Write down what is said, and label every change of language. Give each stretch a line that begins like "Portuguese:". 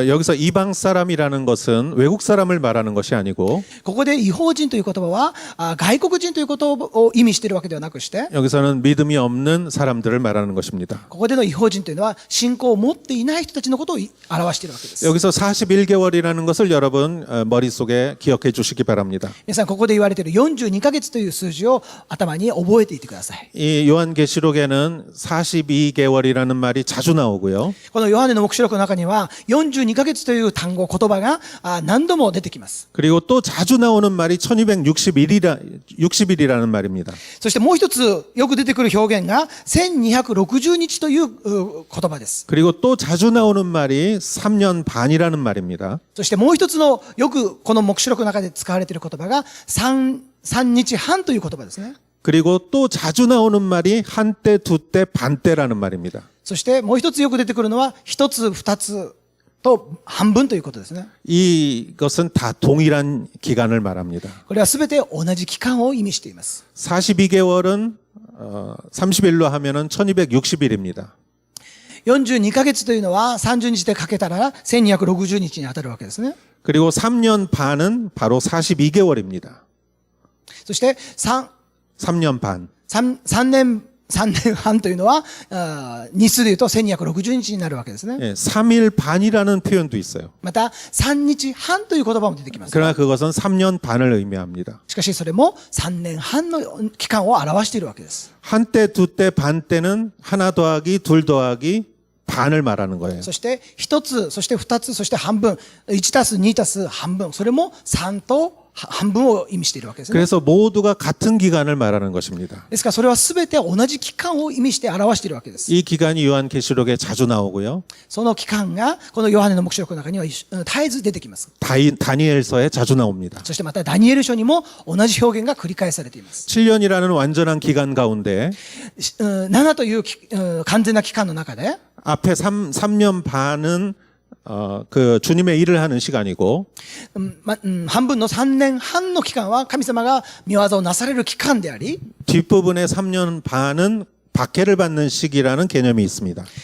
Korean: 여기서 이방 사람이라는 것은 외국 사람을 말하는 것이 아니고
Japanese: ここで異邦人という言葉は外国人ということを意味しているわけではなくして、
Korean: 여기서는 믿음이 없는 사람들을 말하는 것입니다.
Japanese: ここでの異邦人というのは信仰を持っていない人たちのことを表しているわけです。
Korean: 여기서 41개월이라는 것을 여러분 머릿속에 기억해 주시기 바랍니다.
Japanese: 皆さんここで言われている42ヶ月という数字を頭に覚えていてください。
Korean: 이 요한계시록에는 42개월이라는 말이 자주 나오고요.
Japanese: このヨハネの黙示録の中には42ヶ月という単語、言葉が何度も出てきます。
Korean: 그리고 또 자주 나오는 말이 1260일이라는 말입니다.
Japanese: そしてもう一つよく出てくる表現が1260日という言葉です。
Korean: 그리고 또 자주 나오는 말이 3년 반이라는 말입니다.
Japanese: そしてもう一つのよくこの黙示録の中で使われている言葉が3日半という言葉ですね。
Korean: 그리고 또 자주 나오는 말이 한때, 두때, 반때라는 말입니다.
Japanese: そしてもう一つよく出てくるのは一つ、二つと半分ということですね。
Korean: 이것은 다 동일한 기간을 말합니다.
Japanese: これはすべて同じ期間を意味しています。
Korean: 42개월은 30일로 하면은 1260일입니다.
Japanese: 42ヶ月というのは30日でかけたら1260日に当たるわけですね。
Korean: 그리고 3년 반은 바로 42개월입니다.
Japanese: そして
Korean: 3년 반.
Japanese: 3年半というのは日数でいうと1260日になるわけですね。
Korean: 예, 3일 반이라는 표현도 있어요.
Japanese: また3日半という言葉も出てきます。
Korean: 그러나 그것은 3년 반을 의미합니다.
Japanese: しかしそれも3年半の期間を表しているわけです。
Korean: 한때, 두때, 반때는 하나 더하기, 둘 더하기, 반을 말하는 거예요.
Japanese: そして一つ、そして二つ、そして半分、1たす2たす半分、それも3と半分を意味しているわけですね。
Korean: 그래서 모두가 같은 기간을 말하는 것입니다.
Japanese: ですからそれは全て同じ期間を意味して表しているわけです。
Korean: 이 기간이 요한계시록에 자주 나오고요.
Japanese: その期間がこのヨハネの黙示録の中には絶えず出てきます。
Korean: 다니엘서에 자주 나옵니다.
Japanese: そしてまたダニエル書にも同じ表現が繰り返されています。
Korean: 7년이라는 완전한 기간 가운데
Japanese: 7という完全な期間の中で
Korean: 앞에 3년 반은 그 주님의 일을 하는 시간이고
Japanese: 半分の3年半の期間は神様が御業をなされる期間であり
Korean: 뒷부분의 3년 반은 박해를 받는 시기라는 개념이 있습니다.